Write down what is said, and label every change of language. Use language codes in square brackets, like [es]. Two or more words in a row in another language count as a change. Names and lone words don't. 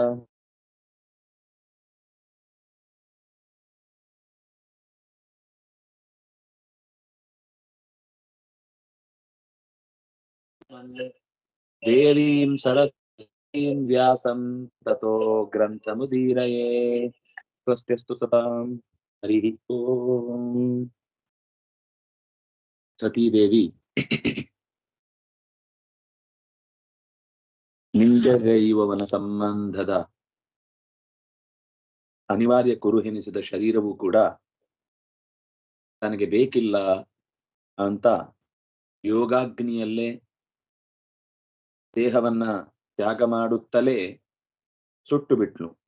[sa] देवीं सरस्वतीं व्यासं ततो ग्रन्थमुदीरये स्वस्त्यस्तु सतां हरिः ओम् [kn] ಸತೀದೇವಿ ನಿಂದಗೈವವನ ಸಂಬಂಧದ ಅನಿವಾರ್ಯ ಕುರುಹೆನಿಸಿದ ಶರೀರವೂ ಕೂಡ ತನಗೆ ಬೇಕಿಲ್ಲ ಅಂತ ಯೋಗಾಗ್ನಿಯಲ್ಲೇ ದೇಹವನ್ನ ತ್ಯಾಗ ಮಾಡುತ್ತಲೇ ಸುಟ್ಟು ಬಿಟ್ಲು.